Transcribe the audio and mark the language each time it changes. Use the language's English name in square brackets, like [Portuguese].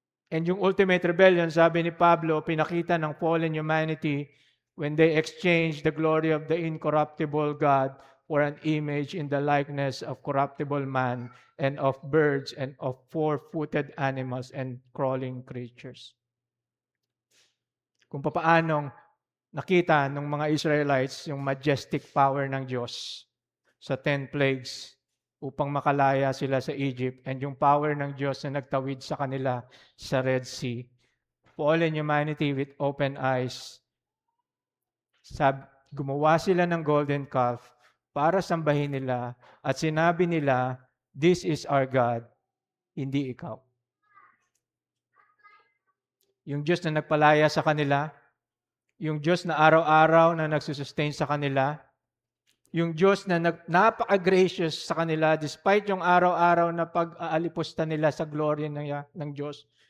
[English] And [Filipino] yung ultimate rebellion, sabi ni Pablo, pinakita ng [English] fallen humanity when they exchanged the glory of the incorruptible God for an image in the likeness of corruptible man and of birds and of four-footed animals and crawling creatures. [Filipino] Kung paanong nakita ng mga Israelites yung majestic power ng Diyos sa 10 plagues upang makalaya sila sa Egypt, and yung power ng Diyos na nagtawid sa kanila sa Red Sea. [English] Fallen humanity with open eyes. [Filipino] Gumawa sila ng golden calf para sambahin nila at sinabi nila, [English] this is our God, [Filipino] hindi ikaw. Yung Diyos na nagpalaya sa kanila, yung Diyos na araw-araw na nagsusustain sa kanila, yung Diyos na napaka-gracious sa kanila despite yung araw-araw na pag-aalipusta nila sa glory ng Diyos.